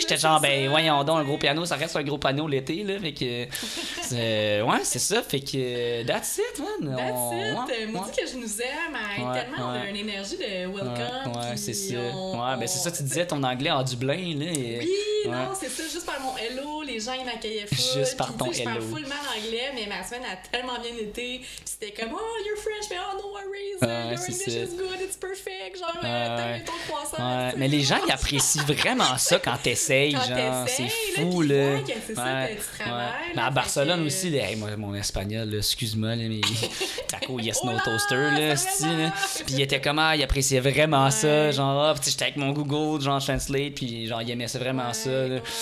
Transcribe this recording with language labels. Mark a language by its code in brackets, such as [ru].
[fr] J'étais genre, voyons donc, un gros piano, ça reste un gros piano l'été, là, fait que, c'est ça, fait que, [en] that's it, man. That's it. [fr] Moi, dis que je nous aime, tellement, on a une énergie de welcome. Ouais, c'est ça. C'est ça, tu disais ton anglais en Dublin, là. Oui, non, c'est ça, juste par mon hello, les gens, ils m'accueillaient full. Juste par ton hello. Je parle full mal anglais, mais ma semaine a tellement bien été. C'était comme, [en] you're French, mais no worries, your English is good, it's perfect. [fr] Genre, t'as ton croissant. Mais les gens, ils apprécient vraiment ça quand t'essayes, genre. C'est fou, là. C'est ça que tu travailles. Mais à Barcelone aussi, moi, mon espagnol, là, excuse-moi, là, mais taco yes no toaster, là, puis il était comment, il appréciait vraiment ça, genre, puis j'étais avec mon Google, genre, Translate, puis genre, il aimait ça vraiment ça, là.